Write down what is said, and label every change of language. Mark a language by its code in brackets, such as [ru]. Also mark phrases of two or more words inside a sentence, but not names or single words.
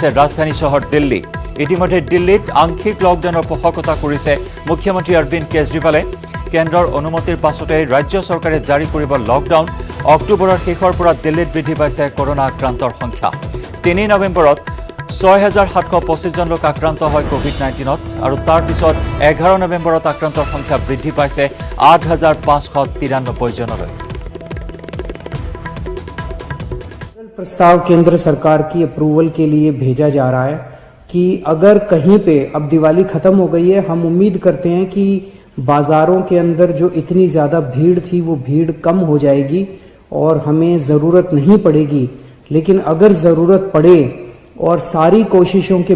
[as] ৰাজধানী চহৰ দিল্লী ইতিমধ্যে দিল্লীত আংশিক লকডাউনৰ পোষকতা কৰিছে মুখ্যমন্ত্ৰী অৰবিন্দ কেজৰিৱালে কেন্দ্ৰৰ অনুমতিৰ পাছতে ৰাজ্য চৰকাৰে জাৰি কৰিব লকডাউন অক্টোবৰৰ শেষৰ পৰা দিল্লীত বৃদ্ধি পাইছে কৰোনা আক্ৰান্তৰ সংখ্যা 3 নৱেম্বৰত 6725 জন লোক আক্ৰান্ত হয় কোভিড-19ত আৰু তাৰ পিছত 11 নৱেম্বৰত আক্ৰান্তৰ সংখ্যা বৃদ্ধি পাইছে 8593 জনলৈ [hi] प्रस्ताव केंद्र सरकार की अप्रूवल के लिए भेजा जा रहा है कि अगर कहीं पे अब दिवाली खत्म हो गई है हम उम्मीद करते हैं कि बाजारों के अंदर जो इतनी ज़्यादा भीड़ थी वो भीड़ कम हो जाएगी और हमें ज़रूरत नहीं पड़ेगी लेकिन अगर ज़रूरत पड़े और सारी कोशिशों के